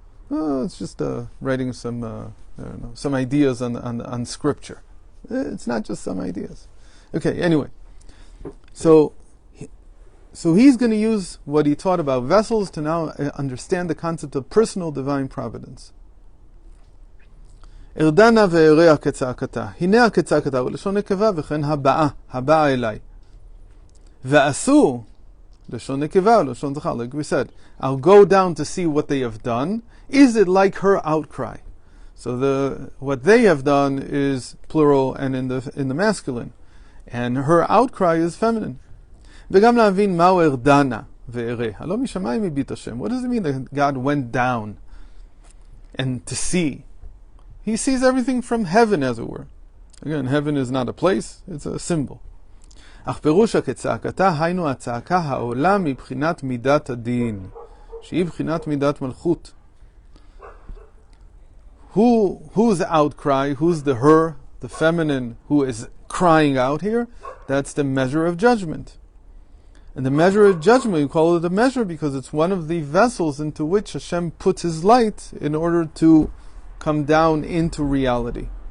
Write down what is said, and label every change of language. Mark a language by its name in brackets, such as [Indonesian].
[English] It's just writing some ideas on scripture. It's not just some ideas. Okay, anyway. So he's going to use what he taught about vessels to now understand the concept of personal divine providence. [Hebrew] ארדנה ואראה כצעקתה. הנה הכצעקתה, ולשון נקבה, וכן הבאה אליי. ועשו, לשון נקבה, ולשון זכר, [English] like we said, I'll go down to see what they have done. Is it like her outcry? So what they have done is plural and in the masculine. And her outcry is feminine. [Hebrew] וגם להבין מהו ארדנה ואראה. הלא משמיים הביט השם. [English] What does it mean that God went down and to see? He sees everything from heaven, as it were. Again, heaven is not a place, it's a symbol. [Hebrew] אך פירושה כצעקתה, היינו הצעקה העולה מבחינת מידת הדין, שהיא בחינת מידת מלכות. [English] Who's the outcry? Who's the her, the feminine, who is crying out here? That's the measure of judgment. And the measure of judgment, we call it a measure because it's one of the vessels into which Hashem puts His light in order to come down into reality.